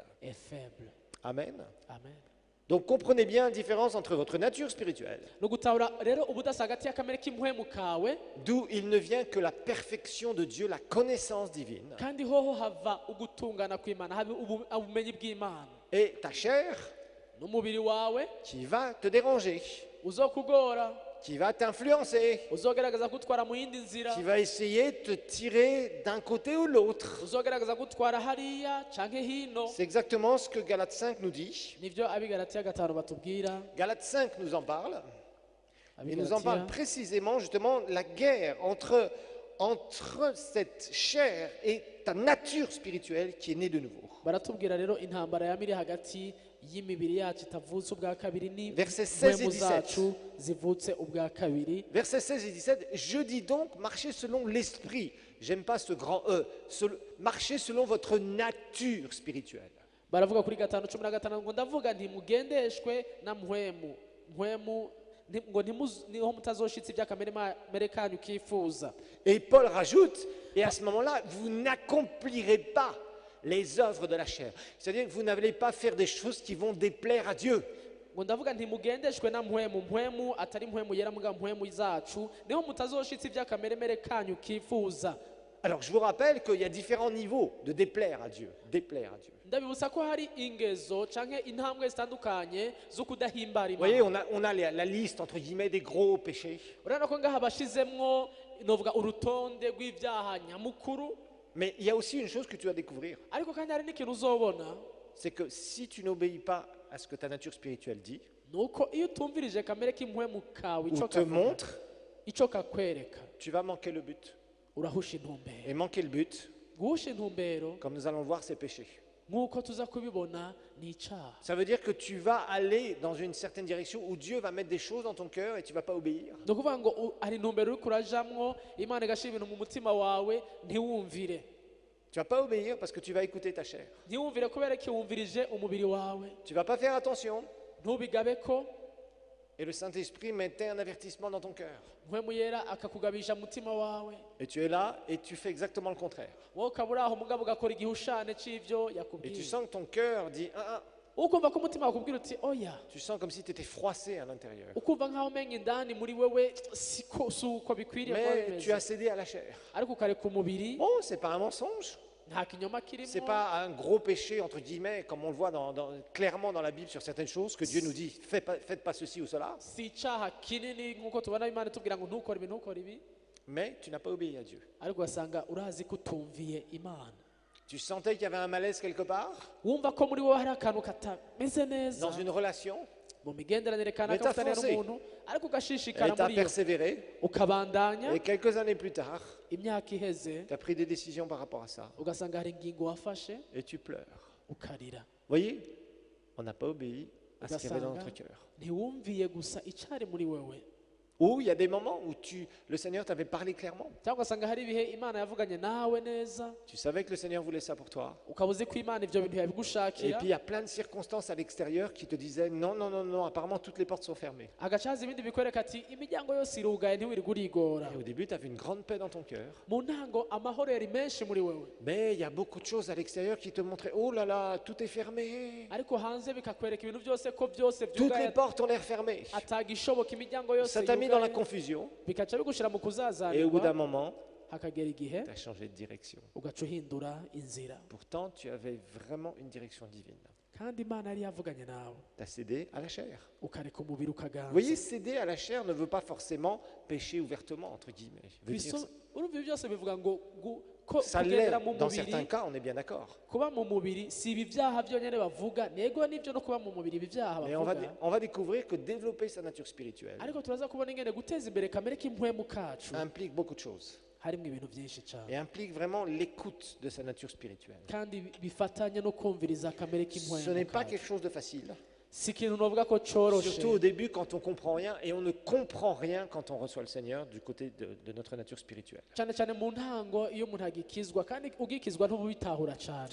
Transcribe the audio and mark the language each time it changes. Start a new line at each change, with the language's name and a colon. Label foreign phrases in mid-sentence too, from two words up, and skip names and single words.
French: est faible. Amen. Amen. Donc comprenez bien la différence entre votre nature spirituelle,
Rundi: Nugutahura rero ubudasa hagati y'akamere k'impwemu kawe
French: d'où il ne vient que la perfection de Dieu, la connaissance divine,
Rundi: kandi hoho hava ugutungana kw'Imana habe ubumenyi bw'Imana
French: et ta chair
Rundi: n'umubiri wawe
French: qui va te déranger,
Rundi: uzokugora
French: qui va t'influencer,
Rundi: uzogerageza gutwara mu yindi nzira
French: qui va essayer de te tirer d'un côté ou l'autre.
Rundi: uzogerageza gutwara hariya canke hino.
French: C'est exactement ce que Galates 5 nous dit.
Rundi: Nivyo abigalatiya 5 batubwira.
French: Galates 5 nous en parle. Il nous en parle
Rundi: Abigalatiya
French: précisément, justement, la guerre entre cette chair et ta nature spirituelle qui est née de nouveau.
Rundi: baratubwira rero intambara yamiri hagati y'imibiri yacu itavutse ubwa kabiri
French: Versets 16 et
Rundi: n'impwemu
French: 17.
Rundi: zacu zivutse ubwa kabiri.
French: Versets 16 et 17, je dis donc, marchez selon l'esprit. J'aime pas ce grand E. Marchez selon votre nature spirituelle.
Rundi: Baravuga kuri 5:15 ngo ndavuga nti mugendeshwe na mpwemu ngo niho mutazoshitsa iby'akamere kanyu kifuza.
French: Et Paul rajoute, et à ce moment-là, vous n'accomplirez pas les œuvres de la chair. C'est-à-dire que vous n'allez pas faire des choses qui vont déplaire à Dieu.
Rundi: ngo ndavuga nti mugendeshwe na mpwemu atari mpwemu yera muga mpwemu zacu niho mutazoshitsa iby'akamere kanyu kifuza.
French: Alors je vous rappelle qu'il y a différents niveaux de déplaire à Dieu. Déplaire à Dieu.
Rundi: Ndabibutsa ko hari ingezo canke intambwe zitandukanye zo kudahimbara
French: Vous voyez,
Rundi: Imana.
French: on a la liste, entre guillemets, des gros péchés.
Rundi: Urabona ko ngaha bashizemwo novuga urutonde rw'ibyaha nyamukuru,
French: Mais il y a aussi une chose que tu dois découvrir.
Rundi: ariko kandi hari n'ikintu uzobona
French: C'est que si tu n'obéis pas à ce que ta nature spirituelle dit,
Rundi: nuko iyo utumvirije kamere k'impwemu kawe
French: ou
Rundi: ico
French: te montre,
Rundi: ico kakwereka
French: tu vas manquer le but.
Rundi: urahusha intumbero.
French: Et manquer le but,
Rundi: Guhusha intumbero
French: comme nous allons le voir, c'est péché.
Rundi: nk'uko tuza kubibona ni icaha.
French: Ça veut dire que tu vas aller dans une certaine direction où Dieu va mettre des choses dans ton cœur et tu ne vas pas obéir.
Rundi: ni ukuvuga ngo hari intumbero uriko urajamwo Imana igashira ibintu mu mutima wawe ntiwumvire
French: Tu ne vas pas obéir parce que tu vas écouter ta chair.
Rundi: ntiwumvire kubera ko wumvirije umubiri wawe
French: Tu ne vas pas faire attention.
Rundi: ntubigabeko.
French: Et le Saint-Esprit mettait un avertissement dans ton cœur.
Rundi: Mpwemu yera akakugabisha mu mutima wawe
French: Et tu es là et tu fais exactement le contraire.
Rundi: wowe ukaba uri aho mugabo ugakora igihushane c'ivyo
French: Et tu
Rundi: yakubwiye.
French: sens que ton cœur dit
Rundi: Ukumva ko umutima wakubwira uti oya,
French: tu sens comme si tu étais froissé à l'intérieur.
Rundi: ukumva nk'aho umenga indani muri wewe si uko bikwiriye kuba
French: Mais tu as
Rundi: bimeze,
French: cédé à la chair.
Rundi: ariko ukareka umubiri
French: Bon, c'est pas un mensonge.
Rundi: nta kinyoma
French: C'est
Rundi: kirimo.
French: pas un gros péché, entre guillemets, comme on le voit clairement dans la Bible sur certaines choses, que Dieu nous dit faites pas ceci ou cela.
Rundi: Si icaha kinini nk'uko tubona Imana itubwira ngo ntukore ibi ntukore ibi,
French: Mais tu n'as pas obéi à Dieu.
Rundi: ariko ugasanga urazi ko utumviye Imana.
French: Tu sentais qu'il y avait un malaise quelque part
Rundi: Wumva ko muri wowe hari akantu katameze neza
French: dans une relation
Rundi: mu migenderanire kanaka
French: Mais t'as
Rundi: ufitanye
French: foncé.
Rundi: n'umuntu, ariko
French: et
Rundi: ugashishikara
French: tu as
Rundi: muri yo
French: persévéré.
Rundi: ukabandanya.
French: Et quelques années plus tard,
Rundi: Imyaka iheze
French: tu as pris des décisions par rapport à ça.
Rundi: ugasanga hari ingingo wafashe
French: Et tu pleures.
Rundi: ukarira.
French: Vous voyez, on n'a pas obéi à ce qu'il y avait dans
Rundi: Ugasanga
French: notre cœur.
Rundi: ntiwumviye gusa icari muri wewe.
French: Ou il y a des moments où le Seigneur t'avait parlé clairement.
Rundi: cyangwa ugasanga hari ibihe imana yavuganye nawe neza
French: Tu savais que le Seigneur voulait ça pour toi.
Rundi: ukaba uzi ko imana ibyo bintu
French: Et
Rundi: yabigushakira
French: puis il y a plein de circonstances à l'extérieur qui te disaient non, non, non, non, apparemment toutes les portes sont fermées.
Rundi: agaca haza ibindi bikwereka ati imiryango yose irugaye ntiwirirwe urigora
French: Et au début, tu avais une grande paix dans ton cœur.
Rundi: mu ntango amahoro yari menshi muri wewe
French: Mais il y a beaucoup de choses à l'extérieur qui te montraient oh là là, tout est fermé.
Rundi: ariko hanze bikakwereka ibintu byose ko byose
French: Toutes les
Rundi: byugaye
French: portes ont l'air fermées.
Rundi: atagishoboka imiryango yose
French: Ça t'a mis dans la
Rundi: yugaye
French: confusion.
Rundi: bikaca bigushira mu
French: Et au bout d'un
Rundi: kuzazanirwa
French: moment,
Rundi: hakagera igihe
French: tu as changé de direction.
Rundi: ugaca uhindura inzira
French: Pourtant, tu avais vraiment une direction divine.
Rundi: kandi imana yari yavuganye nawe
French: Tu as cédé à la chair.
Rundi: ukareka umubiri
French: Vous
Rundi: ukaganza
French: voyez, céder à la chair ne veut pas forcément pécher ouvertement, entre guillemets. Veut dire
Rundi: urumva ibi byose bivuga ngo ko
French: ça l'est
Rundi: kugendera mu
French: dans certains
Rundi: mubiri
French: cas, on est bien d'accord.
Rundi: kuba mu mubiri si ibi byaha byonyine bavuga nego n'ibyo no kuba mu mubiri ibi byaha
French: Mais
Rundi: bavuga
French: on va découvrir que développer sa nature spirituelle
Rundi: ariko turaza kubona ingene guteza imbere kamere k'impwemu kacu
French: implique beaucoup de choses.
Rundi: harimo ibintu byinshi cyane
French: Et implique vraiment l'écoute de sa nature spirituelle.
Rundi: kandi bifatanye no kumviriza kamere
French: Ce
Rundi: k'impwemu
French: n'est pas
Rundi: kacu
French: quelque chose de facile.
Rundi: si ikintu novuga ko coroshe
French: Surtout au début quand on comprend rien et on ne comprend rien quand on reçoit le Seigneur du côté de notre nature spirituelle.
Rundi: cyane cyane mu ntango iyo umuntu agikizwa kandi ugikizwa ntubitahura cyane